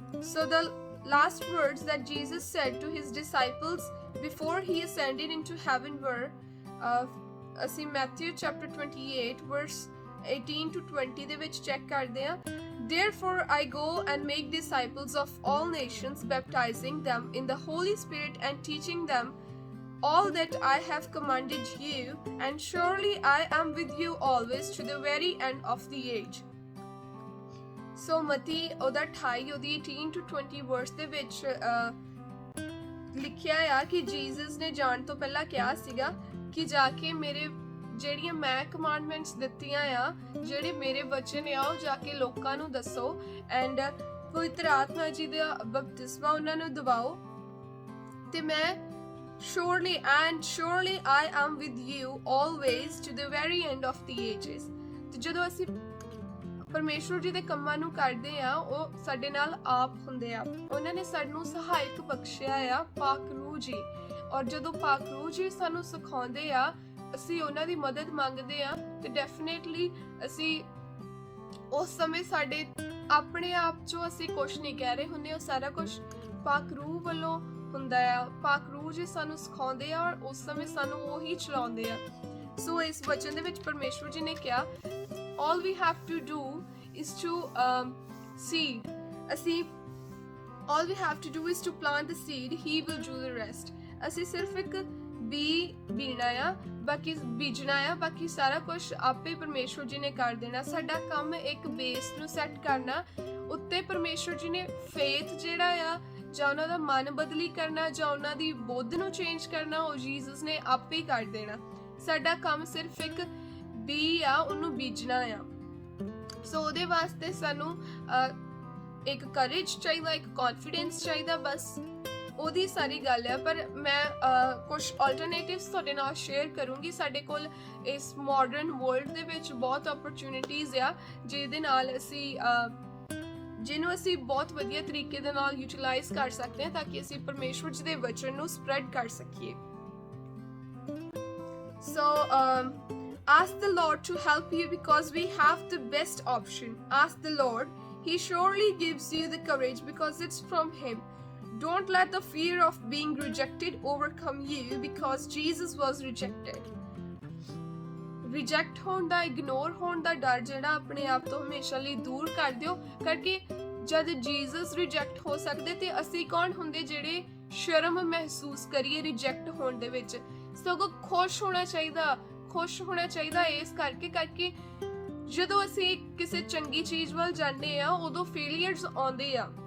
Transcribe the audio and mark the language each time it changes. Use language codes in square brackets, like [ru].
[en] So the last words that Jesus said to his disciples before he ascended into heaven were, [pa] ਅਸੀਂ [en] Matthew chapter 28 verse 18 to 20 [pa] ਦੇ ਵਿੱਚ check ਕਰਦੇ ਹਾਂ, [en] Therefore I go and make disciples of all nations, baptizing them in the Holy Spirit and teaching them all that I have commanded you, and surely I am with you always to the very end of the age. [pa] So ਮਤੀ ਉਹਦਾ 28 ਉਹਦੀ 18 to 20 verse ਦੇ ਵਿੱਚ ਲਿਖਿਆ ਆ ਕਿ Jesus ਨੇ ਜਾਣ ਤੋਂ ਪਹਿਲਾਂ ਕਿਹਾ ਸੀਗਾ ਕਿ ਜਾ ਕੇ ਮੇਰੇ ਜਿਹੜੀਆਂ ਮੈਂ ਕਮਾਂਡਮੈਂਟਸ ਦਿੱਤੀਆਂ ਆ, ਜਿਹੜੇ ਮੇਰੇ ਵਚਨ ਆ, ਉਹ ਜਾ ਕੇ ਲੋਕਾਂ ਨੂੰ ਦੱਸੋ ਐਂਡ ਪਵਿੱਤਰ ਆਤਮਾ ਜੀ ਦਾ ਬਪਤਿਸਮਾ ਉਹਨਾਂ ਨੂੰ ਦਿਵਾਓ, ਤੇ ਮੈਂ [en] surely I am with you always to the very end of the ages. [pa] ਤੇ ਜਦੋਂ ਅਸੀਂ ਪਰਮੇਸ਼ਵਰ ਜੀ ਦੇ ਕੰਮਾਂ ਨੂੰ ਕਰਦੇ ਆ, ਉਹ ਸਾਡੇ ਨਾਲ ਆਪ ਹੁੰਦੇ ਆ, ਉਹਨਾਂ ਨੇ ਸਾਨੂੰ ਸਹਾਇਕ ਬਖਸ਼ਿਆ ਆ, ਪਾਕ ਰੂਹ ਜੀ। ਔਰ ਜਦੋਂ ਪਾਕ ਰੂਹ ਜੀ ਸਾਨੂੰ ਸਿਖਾਉਂਦੇ ਆ, ਅਸੀਂ ਉਹਨਾਂ ਦੀ ਮਦਦ ਮੰਗਦੇ ਆ, ਤੇ ਡੈਫੀਨੇਟਲੀ ਅਸੀਂ ਉਸ ਸਮੇਂ ਸਾਡੇ ਆਪਣੇ ਆਪ ਚੋਂ ਅਸੀਂ ਕੁਛ ਨਹੀਂ ਕਹਿ ਰਹੇ ਹੁੰਦੇ, ਉਹ ਸਾਰਾ ਕੁਛ ਪਾਕ ਰੂਹ ਵੱਲੋਂ ਹੁੰਦਾ ਆ, ਪਾਕ ਰੂਹ ਜੀ ਸਾਨੂੰ ਸਿਖਾਉਂਦੇ ਆ ਔਰ ਉਸ ਸਮੇਂ ਸਾਨੂੰ ਉਹੀ ਚਲਾਉਂਦੇ ਆ। ਸੋ ਇਸ ਵਚਨ ਦੇ ਵਿੱਚ ਪਰਮੇਸ਼ਵਰ ਜੀ ਨੇ ਕਿਹਾ [en] all we have to do is to seed [pa] ਅਸੀਂ [en] all we have to do is to plant the seed, he will do the rest। [pa] ਅਸੀਂ ਸਿਰਫ ਇੱਕ ਬੀ ਬੀਣਾ ਆ, ਬਾਕੀ ਬੀਜਣਾ ਆ, ਬਾਕੀ ਸਾਰਾ ਕੁਝ ਆਪੇ ਪਰਮੇਸ਼ਵਰ ਜੀ ਨੇ ਕਰ ਦੇਣਾ। ਸਾਡਾ ਕੰਮ ਇੱਕ ਬੇਸ ਨੂੰ ਸੈੱਟ ਕਰਨਾ, ਉੱਤੇ ਪਰਮੇਸ਼ਵਰ ਜੀ ਨੇ ਫੇਥ ਜਿਹੜਾ ਆ ਜਾਂ ਉਹਨਾਂ ਦਾ ਮਨ ਬਦਲੀ ਕਰਨਾ ਜਾਂ ਉਹਨਾਂ ਦੀ ਬੁੱਧ ਨੂੰ ਚੇਂਜ ਕਰਨਾ, ਉਹ ਜੀਸਸ ਨੇ ਆਪੇ ਹੀ ਕਰ ਦੇਣਾ। ਸਾਡਾ ਕੰਮ ਸਿਰਫ ਇੱਕ ਬੀ ਆ, ਉਹਨੂੰ ਬੀਜਣਾ ਆ। ਸੋ ਉਹਦੇ ਵਾਸਤੇ ਸਾਨੂੰ ਇੱਕ ਕਰੇਜ ਚਾਹੀਦਾ, ਇੱਕ ਕੌਨਫੀਡੈਂਸ ਚਾਹੀਦਾ, ਬਸ ਉਹਦੀ ਸਾਰੀ ਗੱਲ ਆ। ਪਰ ਮੈਂ ਕੁਝ ਆਲਟਰਨੇਟਿਵਸ ਤੁਹਾਡੇ ਨਾਲ ਸ਼ੇਅਰ ਕਰੂੰਗੀ। ਸਾਡੇ ਕੋਲ ਇਸ ਮਾਡਰਨ ਵਰਲਡ ਦੇ ਵਿੱਚ ਬਹੁਤ ਓਪਰਚੁਨਿਟੀਜ਼ ਆ ਜਿਹਦੇ ਨਾਲ ਜਿਹਨੂੰ ਅਸੀਂ ਬਹੁਤ ਵਧੀਆ ਤਰੀਕੇ ਦੇ ਨਾਲ ਯੂਟਿਲਾਈਜ਼ ਕਰ ਸਕਦੇ ਹਾਂ ਤਾਂ ਕਿ ਅਸੀਂ ਪਰਮੇਸ਼ਵਰ ਜੀ ਦੇ ਵਚਨ ਨੂੰ ਸਪਰੈਡ ਕਰ ਸਕੀਏ। [en] So ask the Lord to help you because we have the best option. Ask the Lord. He surely gives you the courage because it's from Him. Don't let the fear of being rejected overcome you because Jesus was rejected. [pa] Reject ਹੋਣ ਦਾ, ignore ਹੋਣ ਦਾ ਡਰ ਜਿਹੜਾ ਆਪਣੇ ਆਪ ਤੋਂ ਹਮੇਸ਼ਾ ਲਈ ਦੂਰ ਕਰ ਦਿਓ, ਕਰਕੇ ਜਦ ਜੀਸਸ ਰਿਜੈਕਟ ਹੋ ਸਕਦੇ ਤੇ ਅਸੀਂ ਕੌਣ ਹੁੰਦੇ ਜਿਹੜੇ ਸ਼ਰਮ ਮਹਿਸੂਸ ਕਰੀਏ ਰਿਜੈਕਟ ਹੋਣ ਦੇ ਵਿੱਚ। ਸਗੋਂ ਖੁਸ਼ ਹੋਣਾ ਚਾਹੀਦਾ ਇਸ ਕਰਕੇ ਜਦੋਂ ਅਸੀਂ ਕਿਸੇ ਚੰਗੀ ਚੀਜ਼ ਵੱਲ ਜਾਂਦੇ ਆ ਉਦੋਂ ਫੇਲੀਅਰਸ ਆਉਂਦੇ ਆ।